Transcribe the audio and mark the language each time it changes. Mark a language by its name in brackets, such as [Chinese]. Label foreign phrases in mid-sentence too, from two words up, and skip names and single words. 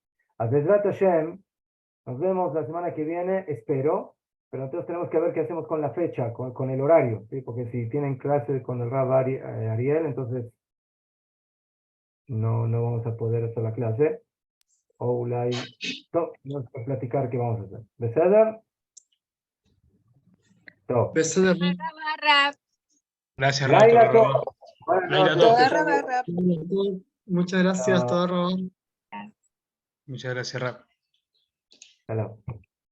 [Hebrew] A בעזרת השם, [Spanish] Nos vemos la semana que viene, espero, pero entonces tenemos que ver qué hacemos con la fecha, con el horario, ¿sí? Porque si tienen clase con el Rab Ariel, entonces no vamos a poder hacer la clase. O vamos a platicar qué vamos a hacer. [Hebrew] ¿Beseder? Top. Beseder. [Spanish] Gracias, Rab. Laila, Todo, top. Buenas Laila, noches, top. que estén bien. Muchas gracias, Chao. todo. Muchas gracias, Rab. Hasta luego.